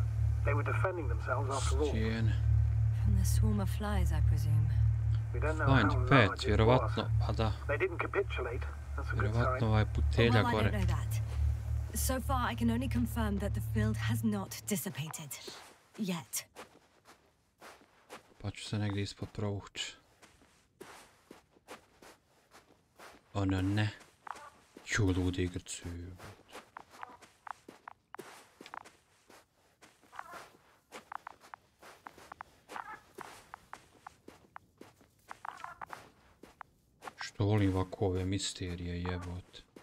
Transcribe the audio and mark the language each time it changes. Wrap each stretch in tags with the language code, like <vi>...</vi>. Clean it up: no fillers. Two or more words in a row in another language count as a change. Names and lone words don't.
<en>They were defending themselves after all. From the swarm of flies, I presume. We don't know how large it was. They didn't capitulate. That's a good sign. Well, I don't know that. So far, I can only confirm that the field has not dissipated. Yet.</en> <hr>Pa ću se negdje ispod provući. Ono ne. Ču ludi igrcu. Što volim ovako ove misterije jebot.</hr>